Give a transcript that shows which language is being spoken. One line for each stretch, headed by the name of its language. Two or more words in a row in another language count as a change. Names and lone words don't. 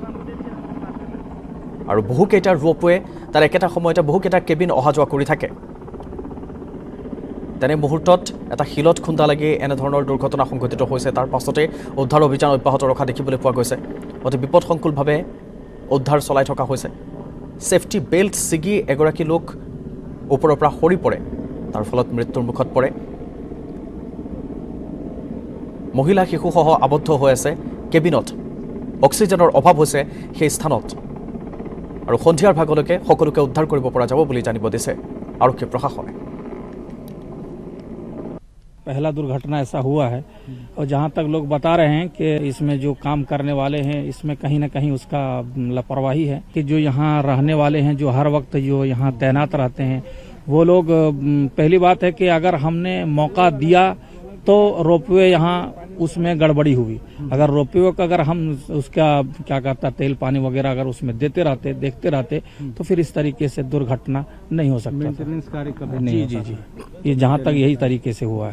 Assamese: আৰু বহুকেইটা ৰোপৱে তাৰ একেটা সময়তে বহুকেইটা কেবিন অহা যোৱা কৰি থাকে তেনে মুহূৰ্তত এটা শিলত খুন্দা লাগি এনে ধৰণৰ দুৰ্ঘটনা সংঘটিত হৈছে তাৰ পাছতে উদ্ধাৰ অভিযান অব্যাহত ৰখা দেখিবলৈ পোৱা গৈছে অতি বিপদসংকুলভাৱে উদ্ধাৰ চলাই থকা হৈছে
English: safety belt
Assamese: ছিগি এগৰাকী লোক ওপৰৰ পৰা সৰি পৰে তাৰ ফলত মৃত্যুৰ মুখত পৰে মহিলা শিশুসহ আবদ্ধ হৈ আছে কেবিনত অক্সিজেনৰ অভাৱ হৈছে সেই স্থানত আৰু সন্ধিয়াৰ ভাগলৈকে সকলোকে উদ্ধাৰ কৰিব পৰা যাব বুলি জানিব দিছে আৰক্ষী প্ৰশাসনে
Hindi: पहला दुर्घटना ऐसा हुआ है और जहां तक लोग बता रहे हैं कि इसमें जो काम करने वाले हैं इसमें कहीं ना कहीं उसका लापरवाही है कि जो यहाँ रहने वाले हैं जो हर वक्त जो यहाँ तैनात रहते हैं वो लोग पहली बात है कि अगर हमने मौका दिया तो रोपवे यहाँ उसमें गड़बड़ी हुई अगर रोपवे को अगर हम उसका क्या कहता तेल पानी वगैरह अगर उसमें देते रहते देखते रहते तो फिर इस तरीके से दुर्घटना नहीं हो सकता जी ये जहाँ तक यही तरीके से हुआ है